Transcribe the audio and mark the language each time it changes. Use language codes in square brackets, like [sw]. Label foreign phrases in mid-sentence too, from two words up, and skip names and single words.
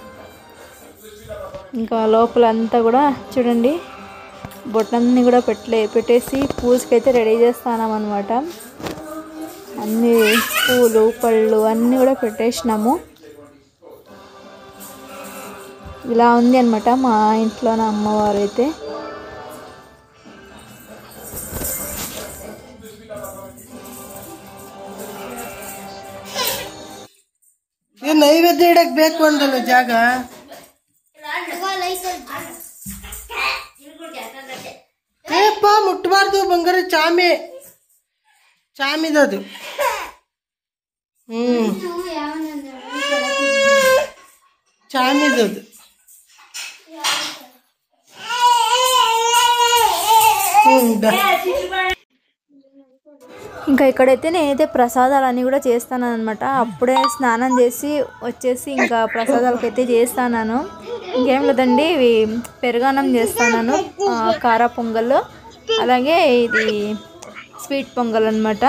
[te] ఇంకా లోపల అంతా కూడా చూడండి, బొట్టన్నీ కూడా పెట్టేసి పూజకైతే రెడీ చేస్తున్నాం అనమాట. అన్నీ పూలు, పళ్ళు అన్నీ కూడా పెట్టేసినాము. ఇలా ఉంది అనమాట మా ఇంట్లో నా అమ్మవారు అయితే. [kn] ನೈವೇದ್ಯ ಇಡಕ್ ಬೇಕು ಅಂದಲ್ಲ ಜಾಗ. ಏಪ್ಪ ಮುಟ್ಬಾರ್ದು ಬಂಗಾರ, ಚಾಮಿದದು. ಚಾಮಿದದು. [te] ఇంకా ఇక్కడైతే నేనైతే ప్రసాదాలన్నీ కూడా చేస్తాను అనమాట. అప్పుడే స్నానం చేసి వచ్చేసి ఇంకా ప్రసాదాలకైతే చేస్తాను. ఇంకేం లేదండి, ఇవి పెరుగన్నం చేస్తాను, కార పొంగల్, అలాగే ఇది స్వీట్ పొంగల్ అనమాట.